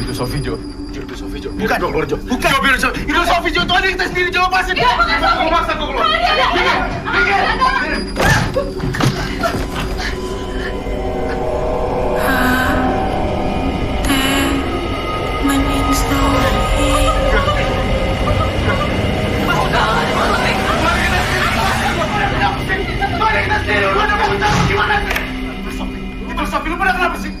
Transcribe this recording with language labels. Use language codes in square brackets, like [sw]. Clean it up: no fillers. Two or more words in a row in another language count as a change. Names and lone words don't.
[id] Sofi, Jo. Jo, itu Sofi, Jo. Bukan. Jo, keluar, Jo. Bukan. Jo, biar Jo. Itu Sofi, Jo. Tuh adik kita sendiri, Jo. Lepasin. Iya, bukan Sofi. Gue maksa, gue keluar. Temenin Sofi. Itu Sofi, lu pada kenapa sih?